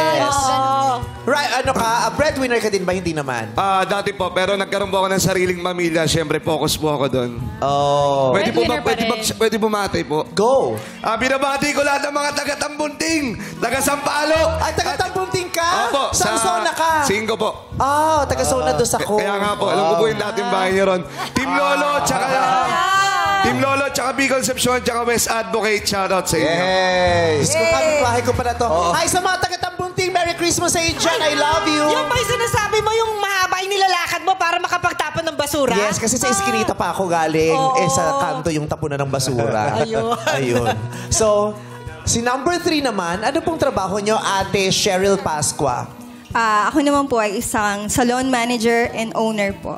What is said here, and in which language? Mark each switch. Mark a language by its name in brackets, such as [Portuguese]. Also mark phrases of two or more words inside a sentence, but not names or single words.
[English] Yes. Right, [Filipino] ano ka? Breadwinner ka din ba? Hindi naman. Dati po, pero nagkaroon po ako ng sariling pamilya. Siyempre, focus po ako doon. Oh. Pwede bumati po. Go. Binabati ko lahat ng mga taga-Tambunting, taga-Sampaloc. Ay, taga-Tambunting ka? Opo. Saan zona ka? 5 po. Oh, taga-zona dos ako. Kaya nga po, alam ko po yung dating bahay niyo ron. Team Lolo, tsaka... Team Lolo, tsaka Bicol Concepcion, tsaka West Advocate. Shoutout sa inyo. Yes. Kung bahay ko pala to. Hi sa mga taga-Tambunting, [English] Merry Christmas [Filipino] sa inyo dyan. [English] I love you. [Filipino] Yung ba yung sinasabi mo, yung mahaba yung nilalakad mo para makapagtapon ng basura? Yes, kasi sa Eskinita pa ako galing. Sa kanto yung tapunan ng basura. Ayun. So, si number 3 naman, ano pong trabaho nyo, Ate Cheryl Pascua? Ako naman po ay isang [English] salon manager and owner [Filipino] po.